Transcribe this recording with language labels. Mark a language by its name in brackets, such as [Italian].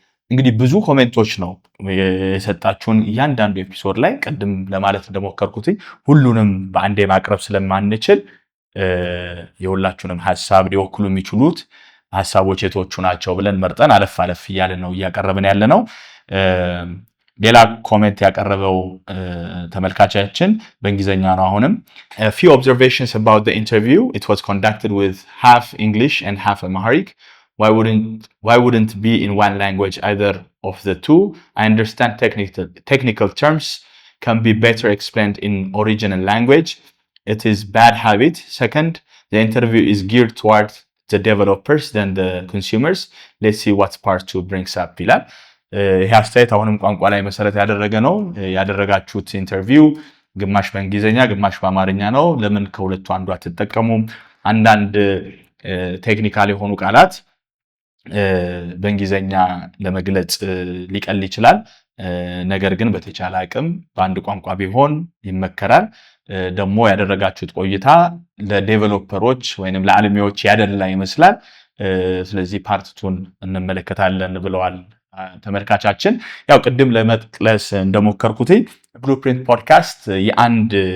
[Amharic] እንግዲህ ብዙ ኮሜንቶች ነው የሰጣችሁን እያንዳንዱ ኤፒሶድ ላይ ቅድም ለማለት እንደሞከርኩት ሁሉንም በአንዴ ማቅረብ ስለማንችል የሁላችሁንም ሐሳብ ሊወክሉ የሚችሉት ሐሳቦች የቶቹ ናቸው ብለን መርጠን አለፍ አለፍ እያልን ነው እያቀረብን ያለ ነው። ሌላ ኮሜንት ያቀረበው ተመልካቻችን በእንግሊዝኛ ነው። አሁንም [English] few observations about the interview. It was conducted with half English and half Amharic. Why wouldn't be in one language, either of the two? I understand technical terms can be better explained in original language. It is bad habit. Second, the interview is geared toward the developers than the consumers. Let's see what part 2 brings up [Amharic] ይላል። ይሄ አስተያየት አሁንም ቋንቋ ላይ መሰረት ያደረገ ነው። ያደረጋችሁት ኢንተርቪው ግማሽ በእንግሊዝኛ ግማሽ በአማርኛ ነው። ለምን ከሁለቱ አንዱ አትጠቀሙም? አንዳንድ ቴክኒካል የሆኑ ቃላት በእንግሊዝኛ ለመግለጽ ሊቀል ይችላል። ነገር ግን በተቻለ አቅም በአንድ ቋንቋ ቢሆን ይመከራል። ደግሞ ያደረጋችሁት ቆይታ ለዴቨሎፐሮች ወይንም ለአልሚዎች ያደላ ይመስላል። ስለዚህ ፓርት 2ን እንመለከታለን ብለዋል ተመልካቻችን። ያው ቅድም ለመጥቀስ እንደሞከርኩት ብሉፕሪንት ፖድካስት የአንድ